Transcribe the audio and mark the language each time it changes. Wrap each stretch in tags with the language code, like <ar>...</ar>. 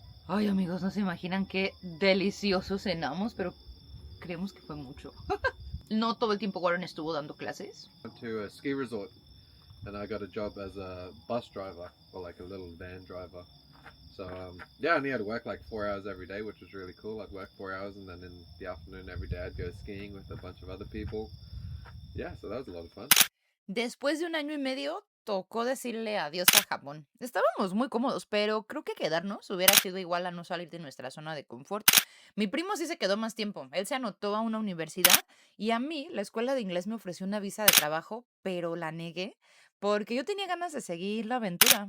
<es>Ay, amigos, no se imaginan qué delicioso cenamos, pero creemos que fue mucho. No todo el tiempo Warren estuvo dando clases.</es> <en>Went to a ski resort and I got a job as a bus driver or like a little van driver. So yeah, I only had to work like 4 hours every day, which was really cool. I'd work 4 hours and then in the afternoon every day I'd go skiing with a bunch of other people. Yeah, so that was a lot of fun.</en> <es>Después de 1 año y medio, tocó decirle adiós a Japón. Estábamos muy cómodos, pero creo que quedarnos hubiera sido igual a no salir de nuestra zona de confort. Mi primo sí se quedó más tiempo. Él se anotó a una universidad y a mí la escuela de inglés me ofreció una visa de trabajo, pero la negué porque yo tenía ganas de seguir la aventura.</es>